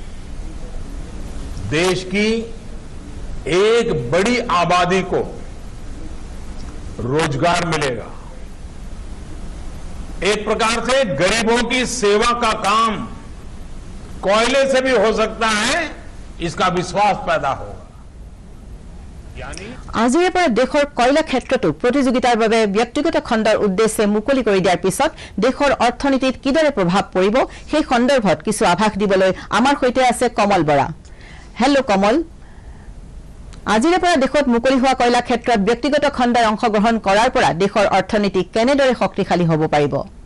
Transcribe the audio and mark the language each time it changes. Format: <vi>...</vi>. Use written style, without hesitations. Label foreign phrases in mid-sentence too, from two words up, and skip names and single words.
<hi>देश की एक बड़ी आबादी को रोजगार मिलेगा एक प्रकार से गरीबों की सेवा का काम कोयले से भी हो सकता है इसका विश्वास पैदा होगा</hi> <as>আজিৰে পৰা দেশৰ কয়লা ক্ষেত্ৰটো প্ৰতিযোগিতাৰ বাবে ব্যক্তিগত খণ্ডৰ উদ্দেশ্যে মুকলি কৰি দিয়াৰ পিছত দেশৰ অৰ্থনীতিত কিদৰে প্ৰভাৱ পৰিব সেই সন্দৰ্ভত কিছু আভাস দিবলৈ আমাৰ সৈতে আছে কমল বৰা হেল্ল কমল আজিৰে পৰা দেশত মুকলি হোৱা কয়লা ক্ষেত্ৰত ব্যক্তিগত খণ্ডৰ অংশগ্ৰহণ কৰাৰ পৰা দেশৰ অৰ্থনীতি কেনেদৰে শক্তিশালী হ'ব পাৰিব</as>